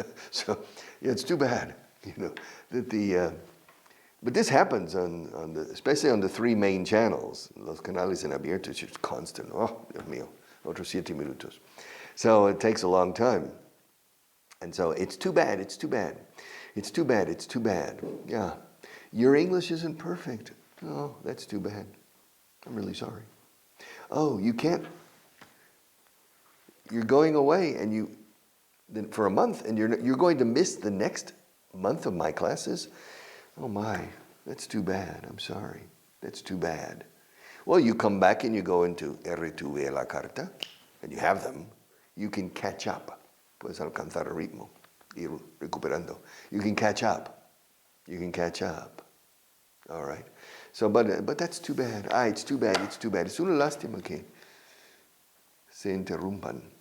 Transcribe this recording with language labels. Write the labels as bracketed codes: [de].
[en] So, yeah, it's too bad, that but this happens especially on the three main channels. [es] Los canales en abierto, [en] it's just constant. [es] Oh, Dios mío, otros 7 minutos. [en] So it takes a long time. And so it's too bad, it's too bad. It's too bad, it's too bad. Yeah. Your English isn't perfect. Oh, that's too bad. I'm really sorry. Oh, you can't. You're going away for a month, and you're going to miss the next month of my classes? Oh my, that's too bad. I'm sorry. That's too bad. Well, you come back and you go into R2V la carta, and you have them. You can catch up. [es] Puedes alcanzar el ritmo, ir recuperando. [en] You can catch up. You can catch up. All right. So, but that's too bad. It's too bad. It's too bad. [es] Es una lástima que se interrumpan.